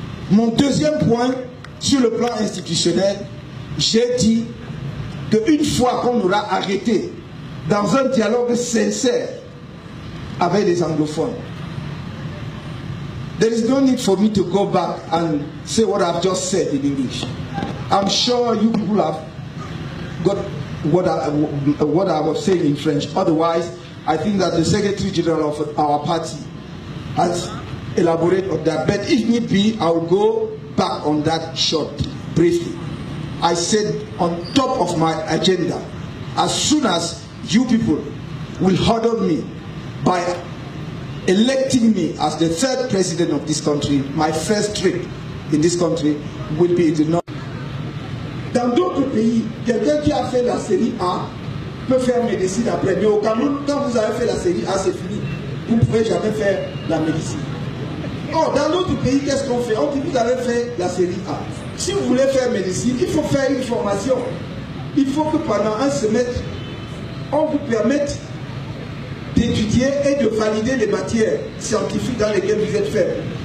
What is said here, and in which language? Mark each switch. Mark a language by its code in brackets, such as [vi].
[fr] Mon deuxième point, sur le plan institutionnel, j'ai dit qu'une fois qu'on aura arrêté dans un dialogue sincère avec les anglophones, [en] there is no need for me to go back and say what I've just said in English. I'm sure you people have got what I was saying in French. Otherwise, I think that the Secretary General of our party has elaborated on that. But if need be, I will go back on that short, briefly. I said on top of my agenda, as soon as you people will honor me by electing me as the third president of this country, my first trip in this country will be in the north. [fr] Dans d'autres pays, quelqu'un qui a fait la série A peut faire médecine après. Mais au Cameroun, quand vous avez fait la série A, c'est fini. Vous ne pouvez jamais faire la médecine. Or, dans d'autres pays, qu'est-ce qu'on fait? On dit vous avez fait la série A. Si vous voulez faire médecine, il faut faire une formation. Il faut que pendant un semestre, on vous permette d'étudier et de valider les matières scientifiques dans lesquelles vous êtes faible.